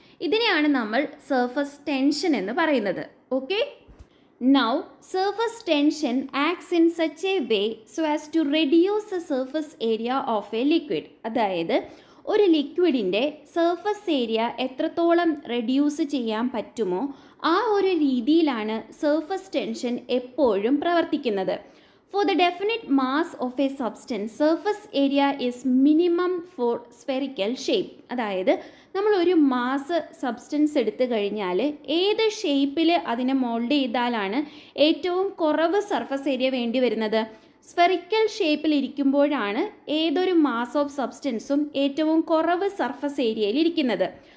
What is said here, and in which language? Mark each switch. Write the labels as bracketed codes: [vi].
[ml] ഇതിനെയാണ് നമ്മൾ surface tension എന്ന് പറയുന്നത്. [en] Okay, now surface tension acts in such a way so as to reduce the surface area of a liquid. [ml] അതായത് ഒരു ലിക്വിഡിൻ്റെ surface area എത്രത്തോളം reduce ചെയ്യാൻ പറ്റുമോ ആ ഒരു രീതിയിലാണ് സർഫസ് ടെൻഷൻ എപ്പോഴും പ്രവർത്തിക്കുന്നത്. [en] For the definite mass of a substance, surface area is minimum for spherical shape. [ml] അതായത് നമ്മൾ ഒരു മാസ് സബ്സ്റ്റൻസ് എടുത്തു കഴിഞ്ഞാൽ ഏത് ഷേപ്പിൽ അതിനെ മോൾഡ് ചെയ്താലാണ് ഏറ്റവും കുറവ് സർഫസ് ഏരിയ വേണ്ടി വരുന്നത്? സ്ഫെറിക്കൽ ഷേപ്പിൽ ഇരിക്കുമ്പോഴാണ് ഏതൊരു മാസ് ഓഫ് സബ്സ്റ്റൻസും ഏറ്റവും കുറവ് സർഫസ് ഏരിയയിൽ ഇരിക്കുന്നത്.